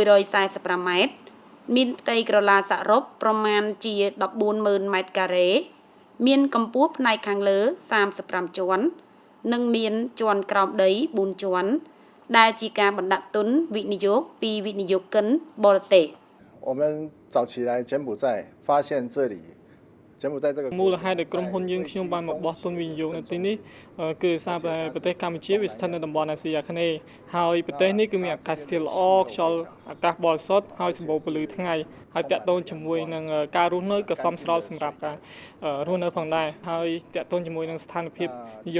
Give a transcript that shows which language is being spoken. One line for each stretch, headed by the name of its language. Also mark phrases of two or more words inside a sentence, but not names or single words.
Khmer: 145 ម៉ែត្រមានផ្ទៃក្រឡាសរុបប្រមាណជា 140,000 ម៉ែត្រការ៉េមានកម្ពស់ផ្នែកខាងលើ35ជាន់និងមានជាន់ក្រោមដី4ជាន់ដែលជាការបណ្ដាក់ទុនវិនិយោគពីវិនិយោគិនបរទេស
Chinese: 我们早期来柬埔寨发现这里
Khmer: មូលហេតុដែលក្រុមហ៊ុនយើងខ្ញុំបានមកបោះទុនវិនិយោគនៅទីនេះគឺសារតែប្រទេសកម្ពុជាវាស្ថិតនៅតំបន់អាស៊ីអាគ្នេយ៍ហើយប្រទេសនេះគឺមានអាកាសធាតុល្អខ្យល់អាកាសបរិសុ ទ្ធហើយសម្បូរពន្លឺថ្ងៃហើយតាក់ទងជាមួយនឹងការរស់នៅក៏សមស្របសម្រាប់ការរស់នៅផងដែរហើយតាក់ទងជាមួយនឹងស្ថានភាពនយោ